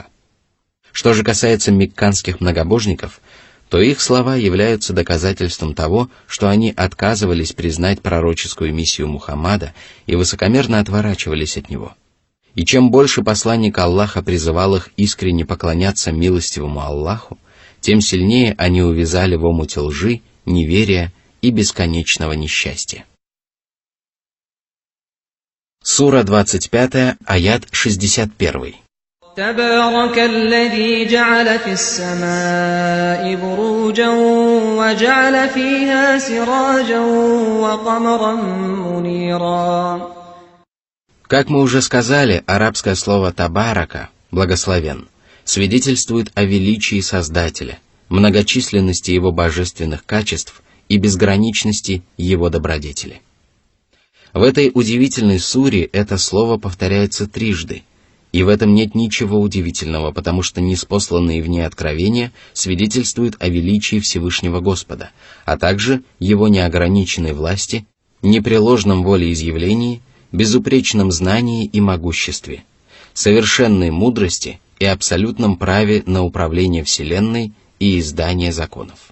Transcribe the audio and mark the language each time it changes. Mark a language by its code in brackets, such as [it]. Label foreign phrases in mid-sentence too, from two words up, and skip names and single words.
[ru] Что же касается мекканских многобожников, то их слова являются доказательством того, что они отказывались признать пророческую миссию Мухаммада и высокомерно отворачивались от него. И чем больше посланник Аллаха призывал их искренне поклоняться милостивому Аллаху, тем сильнее они увязали в омуте лжи, неверия и бесконечного несчастья. Сура 25, аят 61. [ar] تبارك الذي جعل في السماء بروجا وجعل فيها سراجا وقمرا منيرا. [ru] Как мы уже сказали, арабское слово «табарака» – «благословен» свидетельствует о величии Создателя, многочисленности Его божественных качеств и безграничности Его добродетели. В этой удивительной суре это слово повторяется трижды, и в этом нет ничего удивительного, потому что ниспосланные в ней откровения свидетельствуют о величии Всевышнего Господа, а также Его неограниченной власти, непреложном волеизъявлении, безупречном знании и могуществе, совершенной мудрости и абсолютном праве на управление Вселенной и издание законов.